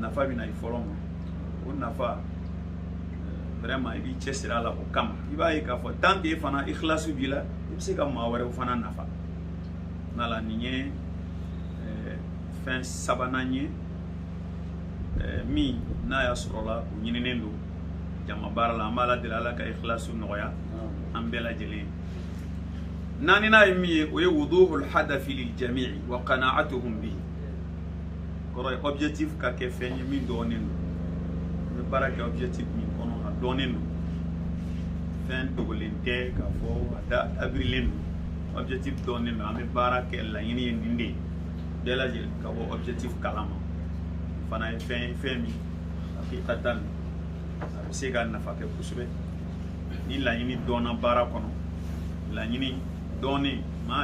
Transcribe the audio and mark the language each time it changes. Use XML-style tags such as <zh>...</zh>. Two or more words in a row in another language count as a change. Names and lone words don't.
<bm>nafa bina i fɔlɔ ma o nafa vraiment i b'i cɛsiri a la o kama i b'a ye k'a fɔ</bm> <fr>tant que</fr> <bm>i fana ikhlasu b'i la i bɛ se ka maa wɛrɛw fana nafa n'ala nin ye fɛn sabanan ye min n'a y'a sɔrɔ la o ɲininen don jama baara la an b'a la deli ala ka ikhlasu nɔgɔya an bɛɛ lajɛlen naaninan ye min ye o ye</bm> <ar>وضوح الهدف للجميع وقناعتهم به</ar> <bm>kɔrɔ ye objectif ka kɛ fɛn ye min dɔɔnen don n bɛ baara kɛ objectif min kɔnɔ a dɔɔnen don fɛn dogolen tɛ k'a fɔ a dabirilen don objectif dɔɔnen don an bɛ baara kɛ laɲini ye nin de ye bɛɛ lajɛlen ka bɔ objectif kalama fana ye fɛn min hakikatan a bɛ se ka nafa kɛ kosɛbɛ ni laɲini dɔnna baara kɔnɔ laɲini dɔɔnin maa</bm>